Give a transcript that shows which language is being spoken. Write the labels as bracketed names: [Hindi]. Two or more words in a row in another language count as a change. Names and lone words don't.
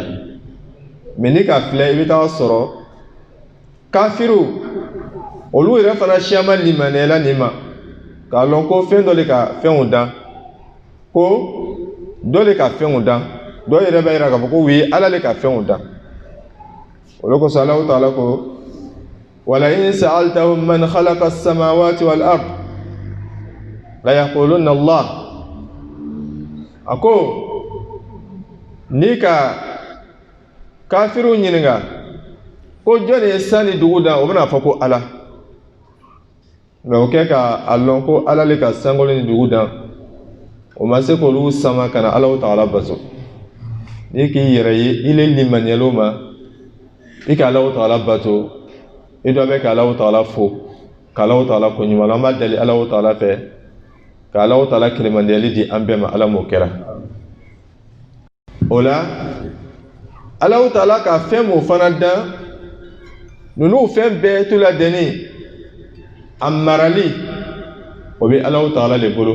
[Bambara] Mais ni ka filɛ i bɛ taa sɔrɔ kafiru olu yɛrɛ fana siyama limaniyala nin ma k'a lɔn ko fɛn dɔ de ka fɛnw dan, ko dɔ de ka fɛnw dan, dɔ yɛrɛ b'a yira k'a fɔ ko oui Ala de ka fɛnw dan. O de kosɔn Allah Ta'ala ko [Arabic] ولئن سألتهم من خلق السماوات والأرض ليقولن الله. [Bambara] A ko ni ka kafiru ɲininka ko jɔn ye san ni dugu dan o bɛna fɔ ko Ala. Mais o kɛ ka a lɔn ko Ala le ka sankolo ni dugu dan o ma se k'olu sama ka na Allah Ta'ala bato. Ni k'i yɛrɛ ye i le limaniyal'o ma i ka Allah Ta'ala bato i dɔ bɛ ka Allah Ta'ala fo ka Allah Ta'ala ko ɲuman. An b'a deli Allah Ta'ala fɛ ka Allah Ta'ala kilemandiyali di an bɛɛ ma Ala m'o kɛra. O la Allah Ta'ala ka fɛn m'o fana dan ninnu fɛn bɛɛ tu la deni a marali o bɛ Allah Ta'ala le bolo.